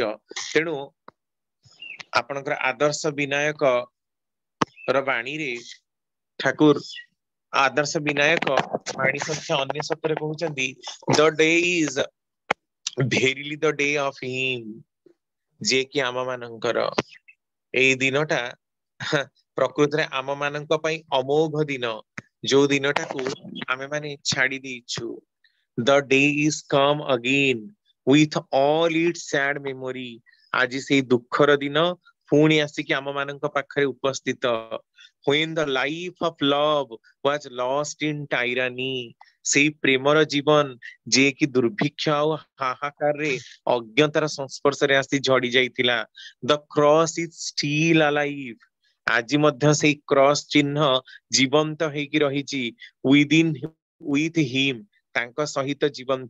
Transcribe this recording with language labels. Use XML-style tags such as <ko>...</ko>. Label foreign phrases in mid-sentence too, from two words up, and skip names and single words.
<or>ତେଣୁ ଆପଣଙ୍କର ଆଦର୍ଶ ବିନାୟକ ର ବାଣୀରେ ଠାକୁର ଆଦର୍ଶ ବିନାୟକ ବାଣୀ ସଂଖ୍ୟା 99 କହୁଛନ୍ତି,</or> <en>the day is verily the day of him,</en> <or>ଯିଏ କି ଆମ ମାନଙ୍କର ଏଇ ଦିନଟା ପ୍ରକୃତରେ ଆମ ମାନଙ୍କ ପାଇଁ ଅମୋଘ ଦିନ, ଯୋଉ ଦିନଟାକୁ ଆମେ ମାନେ ଛାଡି ଦେଇଛୁ।</or> <en>the day is come again with all its sad memory,</en> <or>ଆଜି ସେଇ ଦୁଃଖର ଦିନ ପୁଣି ଆସିକି ଆମ ମାନଙ୍କ ପାଖରେ ଉପସ୍ଥିତ।</or> <en>When the life of love was lost in tyranny,</en> <or>ସେଇ ପ୍ରେମର ଜୀବନ ଯିଏ କି ଦୁର୍ଭିକ୍ଷ ଆଉ ହାହାକାରରେ ଅଜ୍ଞତାର ସଂସ୍ପର୍ଶରେ ଆସି ଝଡି ଯାଇଥିଲା।</or> <en>the cross is still alive,</en> <or>ଆଜି ମଧ୍ୟ ସେଇ କ୍ରସ୍ ଚିହ୍ନ ଜୀବନ୍ତ ହେଇକି ରହିଛି।</or> <en>within with him,</en> <or>ତାଙ୍କ ସହିତ ଜୀବନ୍ତ।</or>